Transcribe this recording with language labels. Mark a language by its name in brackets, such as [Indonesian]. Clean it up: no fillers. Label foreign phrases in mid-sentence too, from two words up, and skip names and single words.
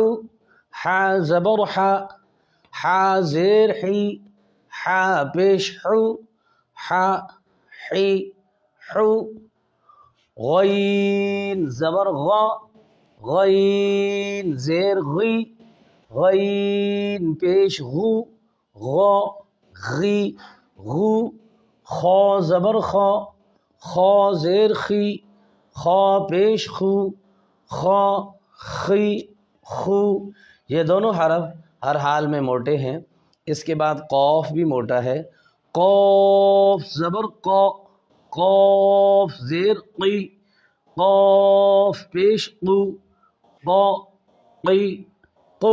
[Urdu] حا زبر حا، حا زیر حی، حا پیش حو، حا حی حو۔ غین زبر غا، غین زیر غی، غین پیش غو، غا غی غو۔ خا زبر خا، خا زیر خی، خا پیش خو، خا خی خو۔ یہ دونوں حرف ہر حال میں موٹے ہیں۔ اس کے بعد قاف بھی موٹا ہے۔ قاف زبر قا، قاف زیر قی، قاف پیش قو، قا قی قو۔